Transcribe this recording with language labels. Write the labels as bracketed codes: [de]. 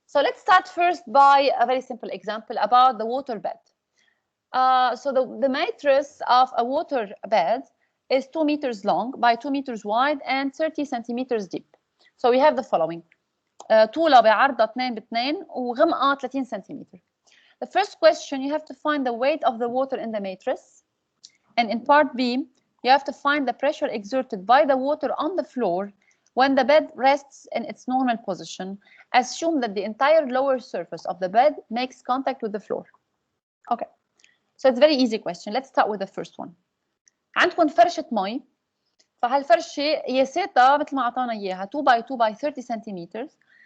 [en] So let's start first by a very simple example about the water bed. So the matrix of a water bed is 2 meters long by 2 meters wide and 30 centimeters deep. So we have the following. [ar] طولة بعرضها 2 ب2 وغمقها 30 سنتيمتر. [en] The first question, you have to find the weight of the water in the matrix. And in part B, you have to find the pressure exerted by the water on the floor when the bed rests in its normal position. Assume that the entire lower surface of the bed makes contact with the floor. Okay, so it's a very easy question. Let's start with the first one. [ar] عندكم فرشة مي، فهالفرشة قياساتها مثل ما أعطانا إياها [en] 2 by 2 by 30 centimeters.